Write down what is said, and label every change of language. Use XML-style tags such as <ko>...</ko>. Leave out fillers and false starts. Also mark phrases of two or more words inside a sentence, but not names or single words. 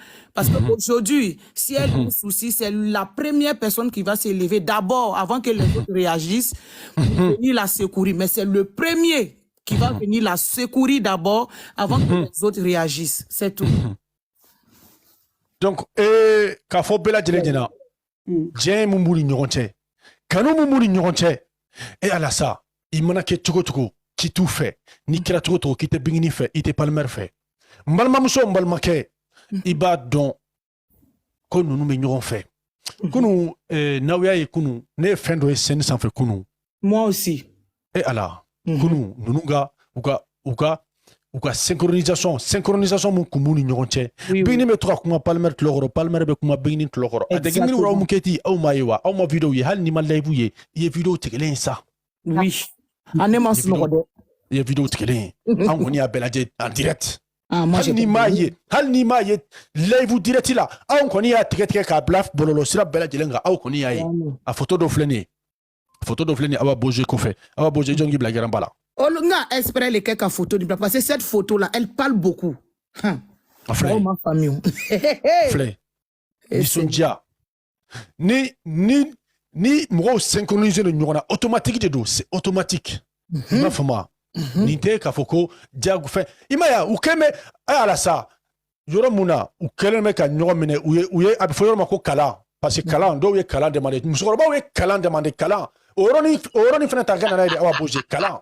<fr>Parce qu'aujourd'hui, si elle a un souci, c'est la première personne qui va s'élever d'abord, avant que les autres réagissent, pour venir la secourir. Mais c'est le premier qui va venir la secourir d'abord, avant que les autres réagissent. C'est tout. Donc,</fr> <bm>k'a fɔ bɛɛ lajɛlen ɲɛna diɲɛ mun b'u ni ɲɔgɔn cɛ kanu mun b'u ni ɲɔgɔn cɛ ala sa i mana kɛ cogo cogo k'i t'u fɛ n'i kɛra cogo cogo k'i tɛ bingini fɛ i tɛ palimɛri fɛ n balimamuso n balimakɛ i b'a dɔn ko ninnu bɛ ɲɔgɔn fɛ kunu n'aw y'a ye kunu ne ye fɛn dɔ ye scène sanfɛ kunu</bm> <fr>Moi aussi.</fr> <bm>ala kunu ninnu u ka synchronisation mun kun b'u ni ɲɔgɔn cɛ bingini bɛ to ka kuma palimɛri tulo kɔrɔ palimɛri bɛ kuma bingini tulo kɔrɔ a tɛ kɛ aw mun kɛ ten aw m'a ye wa aw ma video ye hali n'i ma live ye i ye video tigɛlen ye sa</bm> <fr>Oui. Ah, ne m'en souviens pas.</fr> <bm>i ye video tigɛlen ye an kɔni y'a bɛɛ lajɛ</bm> <fr>en direct Ah, moi,</fr> <bm>hali n'i m'a ye live direct la anw kɔni y'a tigɛ k'a bila bɔlɔlɔ sira bɛɛ lajɛlen kan aw kɔni y'a ye a photo dɔ filɛ nin ye Awa Boje kɔfɛ Awa Boje jɔn k'i bila garan ba la</bm> <fr>Olunga espère les quelques photos parce que cette photo-là, elle parle beaucoup. Oh, ma famille.</fr> <bm>Flé. Nisondia. Ni mɔgɔw synchroniser le ɲɔgɔn na automatique de don</bm> <fr>c'est automatique.</fr> <bm>I m'a faamu nin tɛ k'a fɔ ko diyago fɛn i ma ye u kɛlen bɛ ala sa yɔrɔ mun na u kɛlen bɛ ka ɲɔgɔn minɛ u ye a bɛ fɔ yɔrɔ ma ko kalan</bm> <fr>parce que</fr> <bm>kalan dɔw ye kalan demandé musokɔrɔbaw ye kalan demandé kalan o yɔrɔnin fana ta ka na n'a ye de Awa Boje kalan.</bm>